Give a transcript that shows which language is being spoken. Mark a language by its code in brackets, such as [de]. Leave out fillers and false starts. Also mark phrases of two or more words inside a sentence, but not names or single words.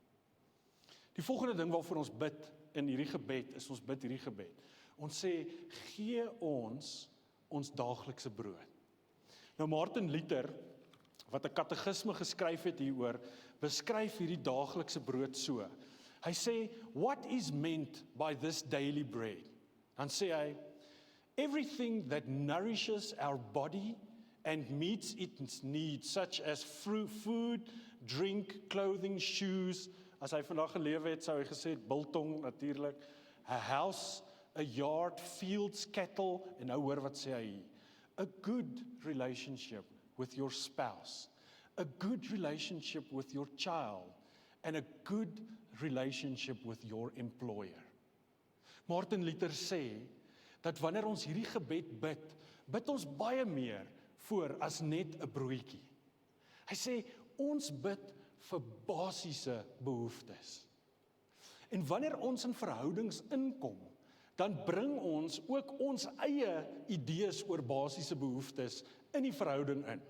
[af] Die volgende ding waarvoor ons bid in hierdie gebed, is ons bid hierdie gebed. Ons sê, gee ons daaglikse brood. Nou Martin Luther, wat 'n katekisme geskryf het hieroor, beskryf hierdie daaglikse brood so. Hy sê, [en] what is meant by this daily bread? [af] Dan sê hy, [en] everything that nourishes our body and meets its needs, such as food, drink, clothing, shoes. [af] As hy vandag gelewe het, sou hy gesê het, biltong natuurlik, [en] a house, a yard, fields, cattle, [af] en nou hoor wat sê hy, [en] a good relationship with your spouse, a good relationship with your child, and a good relationship with your employer. [af] Martin Luther sê, dat wanneer ons hierdie gebed bid ons baie meer voor as net 'n broodjie. Hy sê, ons bid vir basiese behoeftes. En wanneer ons in verhoudings inkom, dan bring ons ook ons eie idees oor basiese behoeftes in die verhouding in.